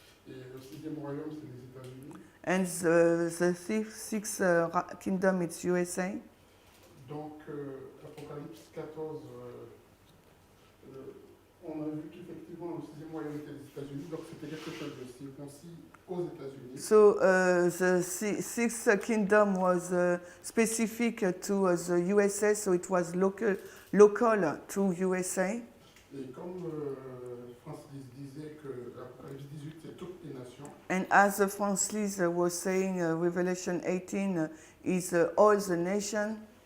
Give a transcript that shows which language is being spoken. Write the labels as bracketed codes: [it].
[fr] Et le sixième royaume, c'est les États-Unis. [en] And the sixth kingdom, it's USA. [fr] Donc, Apocalypse 14, on a vu qu'effectivement, le sixième royaume était les États-Unis, donc c'était quelque chose de circoncis aux États-Unis. [en] So the sixth kingdom was specific to the USA, so it was local to USA. [fr] Et comme Francis disait que l'Apocalypse 18, c'est toutes les nations, [en] And as Francis was saying, Revelation 18 is all the nation.